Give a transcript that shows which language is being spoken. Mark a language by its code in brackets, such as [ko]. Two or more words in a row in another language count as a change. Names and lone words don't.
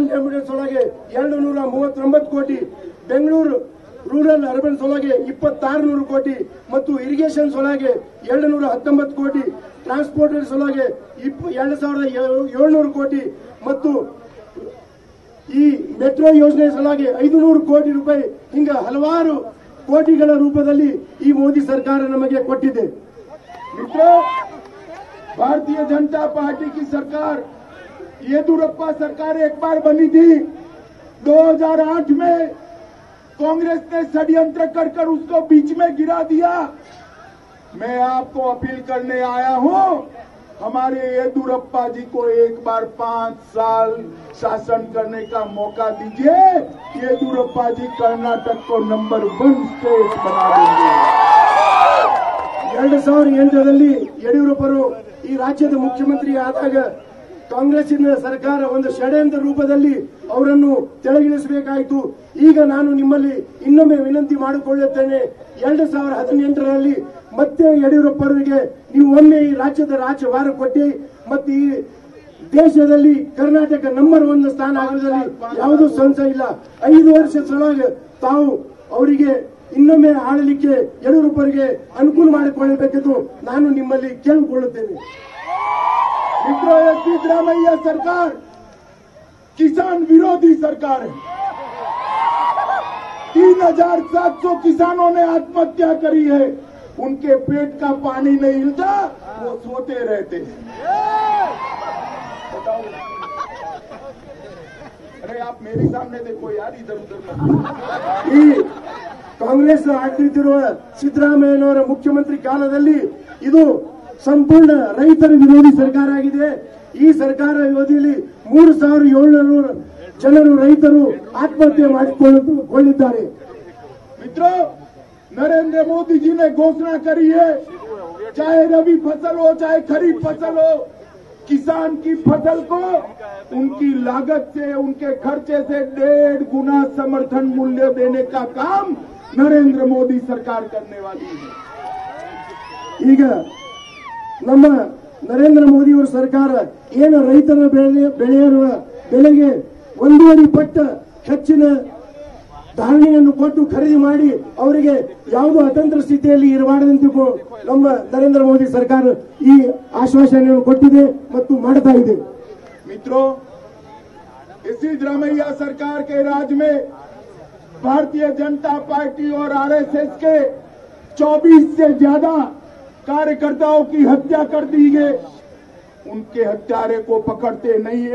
[kn] ಆಂಬ್ಯುಲೆನ್ಸ್ ಒಳಗೆ 239 ಕೋಟಿ, ಬೆಂಗಳೂರು [en] rural urbans [kn] ಒಳಗೆ 2,600 ಕೋಟಿ ಮತ್ತು ಇರಿಗೇಷನ್ಸ್ ಒಳಗೆ 219 ಕೋಟಿ, ಟ್ರಾನ್ಸ್ಪೋರ್ಟರ್ಸ್ ಒಳಗೆ 2,700 ಕೋಟಿ ಮತ್ತು ಈ ಮೆಟ್ರೋ ಯೋಜನೆ ಸಲುವಾಗಿ 500 ಕೋಟಿ ರೂಪಾಯಿ, ಹಿಂಗ ಹಲವಾರು ಕೋಟಿಗಳ ರೂಪದಲ್ಲಿ ಈ ಮೋದಿ ಸರ್ಕಾರ ನಮಗೆ ಕೊಟ್ಟಿದೆ। [hi] मित्रों, भारतीय जनता पार्टी की सरकार, येदियुरप्पा सरकार एक बार बनी थी 2008 में, कांग्रेस ने षड्यंत्र कर उसको बीच में गिरा दिया। मैं आपको अपील करने आया हूं, हमारे येदियुरप्पा जी को एक बार 5 साल शासन करने का मौका दीजिए। येदियुरप्पा जी कर्नाटक को नंबर 1 स्टेट बना देंगे। [kn] 2008ರಲ್ಲಿ ಯಡಿಯೂರಪ್ಪರು ಈ ರಾಜ್ಯದ ಮುಖ್ಯಮಂತ್ರಿ ಆದಾಗ ಕಾಂಗ್ರೆಸ್ಸಿನ ಸರ್ಕಾರ ಒಂದು ಷಡ್ಯಂತ್ರ ರೂಪದಲ್ಲಿ ಅವರನ್ನು ತೆಳಗಿಳಿಸಬೇಕಾಯಿತು। ಈಗ ನಾನು ನಿಮ್ಮಲ್ಲಿ ಇನ್ನೊಮ್ಮೆ ವಿನಂತಿ ಮಾಡಿಕೊಳ್ಳುತ್ತೇನೆ, 2018ರಲ್ಲಿ ಮತ್ತೆ ಯಡಿಯೂರಪ್ಪರಿಗೆ ನೀವು ಒಮ್ಮೆ ಈ ರಾಜ್ಯದ ರಾಜ್ಯಭಾರ ಕೊಟ್ಟಿ ಮತ್ತು ಈ ದೇಶದಲ್ಲಿ ಕರ್ನಾಟಕ ನಂಬರ್ 1 ಸ್ಥಾನ ಆಗೋದ್ರಲ್ಲಿ ಯಾವುದೂ ಸಂಶಯ ಇಲ್ಲ। 5 ವರ್ಷ ಸಲುವಾಗಿ ತಾವು ಅವರಿಗೆ ಇನ್ನೊಮ್ಮೆ ಆಳಲಿಕ್ಕೆ ಯಡಿಯೂರಪ್ಪರಿಗೆ ಅನುಕೂಲ ಮಾಡಿಕೊಳ್ಳಬೇಕೆಂದು ನಾನು ನಿಮ್ಮಲ್ಲಿ ಕೇಳಿಕೊಳ್ಳುತ್ತೇನೆ। [hi] मित्रों, ये सिद्धरामैया सरकार किसान विरोधी सरकार है। 3,700 किसानों ने आत्महत्या करी है, उनके पेट का पानी नहीं हिलता, वो सोते रहते हैं। बताओ, अरे आप मेरे सामने देखो यार, इधर उधर मत। [kn] ಈ ಕಾಂಗ್ರೆಸ್ ಆಡಳಿತಿರುವ ಸಿದ್ದರಾಮಯ್ಯನವರ ಮುಖ್ಯಮಂತ್ರಿ ಕಾಲದಲ್ಲಿ ಇದು ಸಂಪೂರ್ಣ ರೈತರ ವಿರೋಧಿ ಸರ್ಕಾರ ಆಗಿದೆ। ಈ ಸರ್ಕಾರ ಅವಧಿಯಲ್ಲಿ 3,700 ಜನರು ರೈತರು ಆತ್ಮಹತ್ಯೆ ಮಾಡಿಕೊಳ್ಳಿದ್ದಾರೆ। [hi] मित्रों, नरेंद्र मोदी जी ने घोषणा करी है, चाहे रबी फसल हो चाहे खरीफ फसल हो, किसान की फसल को उनकी लागत से, उनके खर्चे से 1.5 गुना समर्थन मूल्य देने का काम नरेंद्र मोदी सरकार करने वाली है। [kn] ಈಗ ನಮ್ಮ ನರೇಂದ್ರ ಮೋದಿ ಅವರ ಸರ್ಕಾರ ಏನು ರೈತರ ಬೆಳೆಯುವ ಬೆಲೆಗೆ 1.5 ಪಟ್ಟು ಹೆಚ್ಚಿನ ಧಾರಣೆಯನ್ನು ಕೊಟ್ಟು ಖರೀದಿ ಮಾಡಿ ಅವರಿಗೆ ಯಾವುದೋ ಅತಂತ್ರ ಸ್ಥಿತಿಯಲ್ಲಿ ಇರಬಾರದಂತೆ ನಮ್ಮ ನರೇಂದ್ರ मोदी सरकार ಈ ಆಶ್ವಾಸನೆಯನ್ನು ಕೊಟ್ಟಿದೆ ಮತ್ತು ಮಾಡ್ತಾ ಇದೆ। [hi] मित्रों, इसी सिद्धरामैया सरकार के राज में भारतीय जनता पार्टी और आरएसएस के 24 से ज्यादा कार्यकर्ताओं की हत्या कर दी गई। उनके हत्यारे को पकड़ते नहीं है।